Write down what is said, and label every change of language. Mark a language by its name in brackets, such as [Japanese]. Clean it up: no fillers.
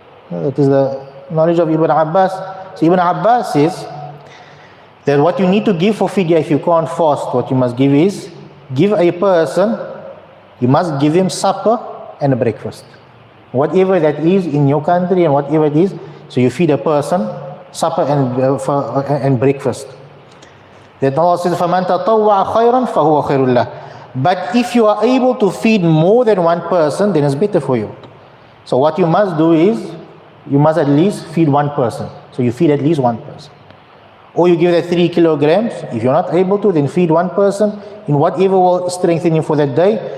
[English] That is the knowledge of Ibn Abbas. So Ibn Abbas says that what you need to give for fidya if you can't fast, what you must give is, give a person, you must give him supper and a breakfast. Whatever that is in your country and whatever it is, so you feed a person supper and breakfast. That Allah says, [Arabic] فَمَنْ تَطَوَّعَ خَيْرًا فَهُوَ خَيْرٌ لَهُ. [English] But if you are able to feed more than one person, then it's better for you. So what you must do is, you must at least feed one person. So you feed at least one person. Or you give that 3 kilograms. If you're not able to, then feed one person in whatever will strengthen him for that day.